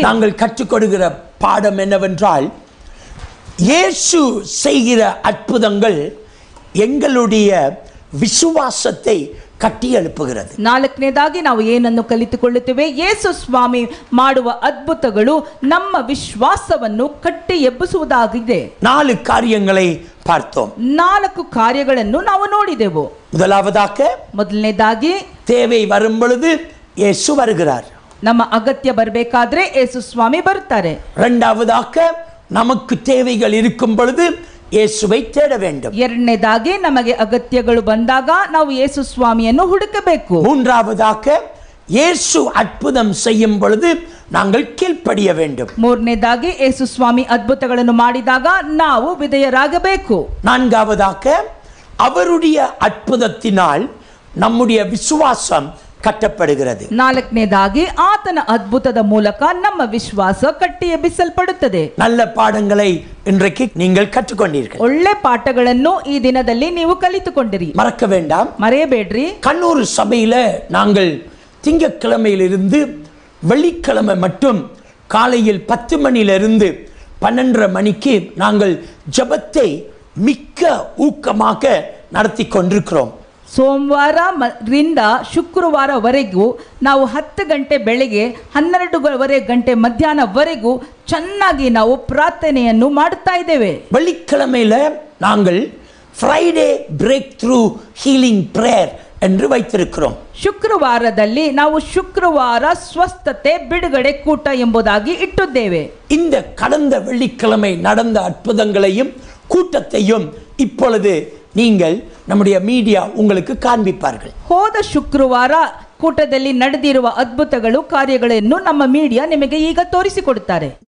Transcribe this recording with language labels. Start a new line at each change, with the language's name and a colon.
Tamil: நாங்கள் கற்றுக்கொடுகிற பாடம் என்னவென்றால், இயேசு செய்கிற அற்புதங்கள் எங்களுடைய விசுவாசத்தை ಕಟ್ಟಿ எழுப்புகிறது.
Kannada: ನಾಲ್ಕನೇದಾಗಿ ನಾವು ಏನನ್ನು ಕಲಿತುಕೊಳ್ಳುತ್ತೇವೆ? ಯೇಸು ಸ್ವಾಮಿ ಮಾಡುವ ಅದ್ಭುತಗಳು ನಮ್ಮ ವಿಶ್ವಾಸವನ್ನು ಕಟ್ಟಿ ಎಬ್ಬಿಸುವುದಾಗಿದೆ.
Tamil: 4 காரியங்களை பார்த்தோம்.
Kannada: 4 ಕಾರ್ಯಗಳನ್ನು ನಾವು ನೋಡಿದೆವು. ಮೊದಲನೇದಾಗಿ,
Tamil: தேவை வரும் பொழுது இயேசு வருகிறார்.
Kannada: ನಮ್ಮ ಅಗತ್ಯ ಬರಬೇಕಾದ್ರೆ ಯೇಸು ಸ್ವಾಮಿ ಬರುತ್ತಾರೆ.
Tamil: இரண்டாவதாக, நமக்கு தேவைகள் இருக்கும் பொழுது இயேசுவை தேட வேண்டும்.
Kannada: ಎರಡನೇದಾಗಿ, ನಮಗೆ ಅಗತ್ಯಗಳು ಬಂದಾಗ ನಾವು ಯೇಸು ಸ್ವಾಮಿಯನ್ನು ಹುಡುಕಬೇಕು.
Tamil: மூன்றாவதாக, இயேசு அற்புதம் செய்யும் பொழுது நாங்கள் கீழ்ப்படிய வேண்டும்.
Kannada: ಮೂರನೇದಾಗಿ, ಯೇಸು ಸ್ವಾಮಿ ಅದ್ಭುತಗಳನ್ನು ಮಾಡಿದಾಗ ನಾವು ವಿಧೇಯರಾಗಬೇಕು.
Tamil: நான்காவதாக, அவருடைய அற்புதத்தினால் நம்முடைய விசுவாசம் ಕಟ್ಟப்படுகிறது.
Kannada: ನಾಲ್ಕನೇದಾಗಿ, ಆತನ ಅದ್ಭುತದ ಮೂಲಕ ನಮ್ಮ ವಿಶ್ವಾಸ ಕಟ್ಟಿ ಎಬ್ಬಿಸಲ್ಪಡುತ್ತದೆ.
Tamil: நல்ல பாடங்களை இன்றைக்கு நீங்கள் கற்றுக்கொண்டீர்கள்.
Kannada: ಒಳ್ಳೆ ಪಾಠಗಳನ್ನು ಈ ದಿನದಲ್ಲಿ ನೀವು ಕಲಿತುಕೊಂಡಿರಿ.
Tamil: மறக்க வேண்டாம்,
Kannada: ಮರೆಯಬೇಡ್ರಿ.
Tamil: கண்ணூர் சபையில நாங்கள் திங்கட்கிழமையிலிருந்து வெள்ளிக்கிழமை மட்டும் காலையில் 10 மணியிலிருந்து 12:30 மணிக்கு நாங்கள் ஜெபத்தை மிக்க ஊக்கமாக நடத்தி கொண்டிருக்கிறோம்.
Kannada: ಸೋಮವಾರದಿಂದ ಶುಕ್ರವಾರವರೆಗೂ ನಾವು 10 ಗಂಟೆ ಬೆಳಗ್ಗೆ 12 ಗಂಟೆ ಮಧ್ಯಾಹ್ನವರೆಗೂ ಚೆನ್ನಾಗಿ ನಾವು ಪ್ರಾರ್ಥನೆಯನ್ನು ಮಾಡುತ್ತಾ ಇದ್ದೇವೆ.
Tamil: வெள்ளிக்கிழமையில நாங்கள் Friday break through healing prayer என்று வைத்திருக்கிறோம்.
Kannada: ಶುಕ್ರವಾರದಲ್ಲಿ ನಾವು ಶುಕ್ರವಾರ ಸ್ವಸ್ಥತೆ ಬಿಡುಗಡೆ ಕೂಟ ಎಂಬುದಾಗಿ ಇಟ್ಟಿದ್ದೇವೆ.
Tamil: இந்த கடந்த வெள்ளிக்கிழமை நடந்த அற்புதங்களையும் கூட்டத்தையும் இப்பொழுது நீங்கள் நம்முடைய மீடியா உங்களுக்கு காண்பிப்பார்கள்.
Kannada: ಹೋದ ಶುಕ್ರವಾರ ಕೂಟದಲ್ಲಿ ನಡೆದಿರುವ ಅದ್ಭುತಗಳು ಕಾರ್ಯಗಳನ್ನು ನಮ್ಮ ಮೀಡಿಯಾ ನಿಮಗೆ ಈಗ ತೋರಿಸಿಕೊಡುತ್ತಾರೆ.